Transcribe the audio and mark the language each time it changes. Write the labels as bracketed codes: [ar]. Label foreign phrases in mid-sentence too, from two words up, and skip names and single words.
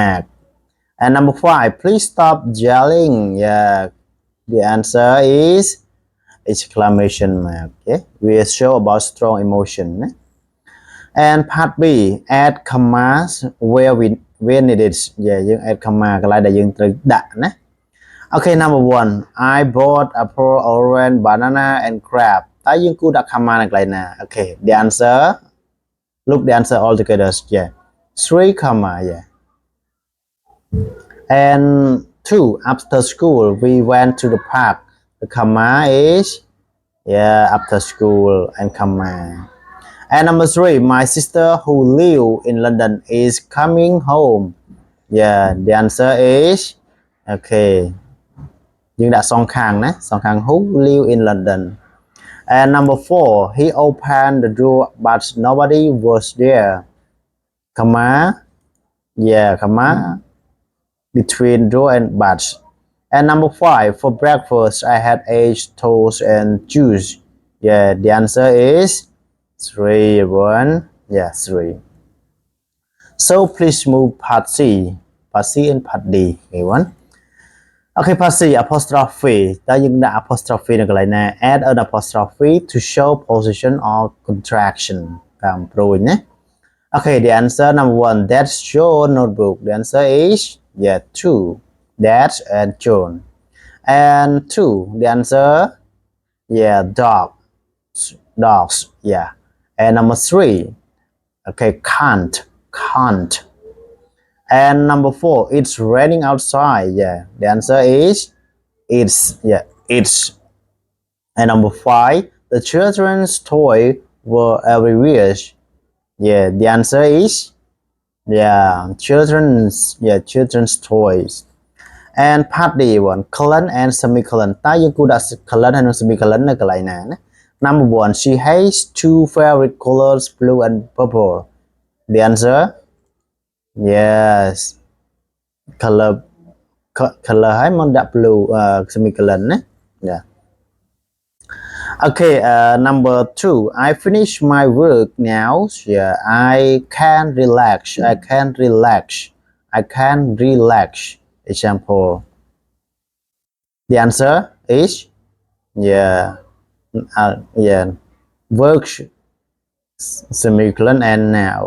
[en] And number 5, please stop yelling. The answer is exclamation mark. Okay, we show about strong emotion. And part B, add commas where needed. Yeah, you add comma [km] កន្លែងដែលយើងត្រូវដាក់ណា [en] Okay, number 1 I bought apple, orange, banana and crab [km] តើយើងគួរដាក់ comma នៅកន្លែងណា [en] Okay, the answer look the answer all together. Yeah, 3 comma. Yeah. And 2 after school we went to the park. The comma is after school and comma. And number 3 my sister who live in London is coming home. Yeah, the answer is okay. [km] យើងដាក់សងខាងណាសងខាង [en] who live in London. And number 4 he opened the door but nobody was there. Comma. Yeah, comma between door and but. And number 5 for breakfast I had eggs, toast and juice. Yeah, the answer is 3 1. Yeah, 3. So please move part C and part D. Okay, one. Okay, part C apostrophe [km] តើយើងដាក់ apostrophe នៅកន្លែងណា [en] add an apostrophe to show position or contraction [km] តាមប្រួយណា [en] Okay, the answer number 1 that's your notebook. The answer is 2 that's and John. And 2 the answer dogs. Yeah. And number 3 okay, can't. And number 4 it's raining outside. Yeah, the answer is it's. And number 5 the children's toy were everywhere. Yeah, the answer is children's toys. And part D one colon and semicolon [km] តើយើងគួរដាក់ colon ហើយនិង semicolon នៅកន្លែងណាណា [en] Number 1 she has 2 favorite colors blue and purple. The answer yes color [km] ហើយមកដាក់ [en] blue semicolon ណា Yeah. Okay, number 2 I finished my work now. Yeah, I can relax. Example. The answer is work semicolon and now.